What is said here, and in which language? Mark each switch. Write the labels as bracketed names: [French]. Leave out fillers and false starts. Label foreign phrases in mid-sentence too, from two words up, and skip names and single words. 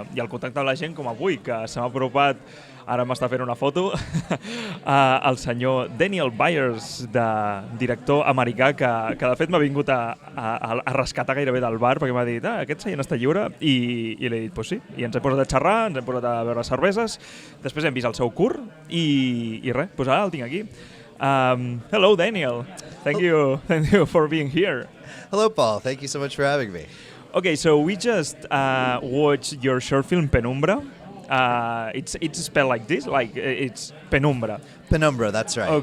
[Catalan] I el contacte amb la gent com avui, que se m'ha apropat, ara m'està fent una foto, el senyor Daniel Byers, director americà, que de fet m'ha vingut a rescatar gairebé del bar, perquè m'ha dit, aquest seient està lliure, i li he dit, pues sí, i ens hem posat a xerrar, ens hem posat a beure cerveses, després hem vist el seu curt, i res, doncs ara el tinc aquí. [English] Hello, Daniel. Thank you for being here. Hello, Paul. Thank you so much for having me. Okay, so we just watched your short film, Penumbra. It's spelled like this, like it's Penumbra. Penumbra, that's right.